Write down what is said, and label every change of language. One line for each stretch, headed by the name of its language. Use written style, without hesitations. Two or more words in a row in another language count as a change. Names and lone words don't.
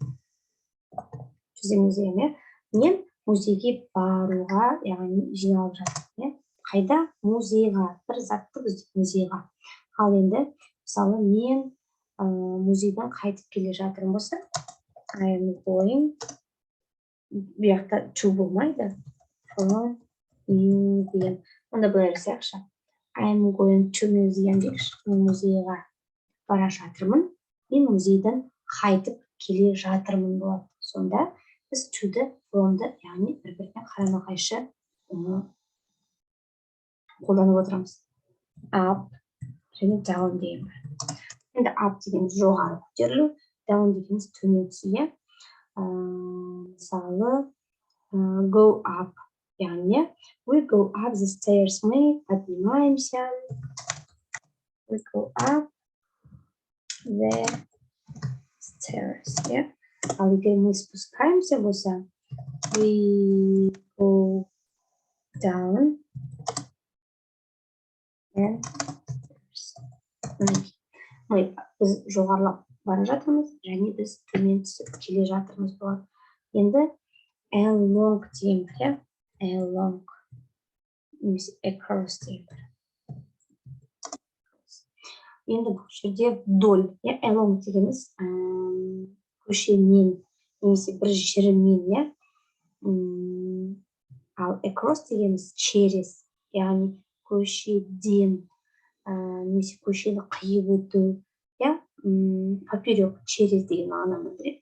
English: To the museum.
Kazakh: Мен музейге баруға, яғни жиналып жатырмын. Қайда? Музейға, бір затты музейға. Ал енді, мысалы, мен музейден қайтып келе жатырмын болса,
English: I am going,
Kazakh: бұяқта to болмайды,
English: from museum.
Kazakh: Онда былай жасайықшы.
English: I am going to museum дейікші.
Kazakh: Мен музейға бара жатырмын. Мен музейден қайтып келе жатырмын болады. Сонда біз to-ді, from-ды, яғни бір-біріне қарама-қайшы қолданып отырамыз. Up және down деген бар. Енді up дегеніміз жоғары көтерілу, down дегеніміз төмен түсу. Мысалы,
English: go up, яғни we go up the stairs,
Russian: мы поднимаемся.
English: We go up the stairs.
Kazakh: Ал егер
Russian: мы спускаемся
Kazakh: болса,
English: we go down and
Kazakh: біз жоғарылап бара жатырмыз, және біз төмен түсіп келе жатырмыз болады. Енді along деген бар, along немесе across деген бар. Енді бұл жерде вдоль, along дегеніміз көшемен немесе бір жермен, ал across дегеніміз через, яғни көшеден немесе көшені қиып өту,
Russian: поперек, через
Kazakh: деген мағынаны білдіреді.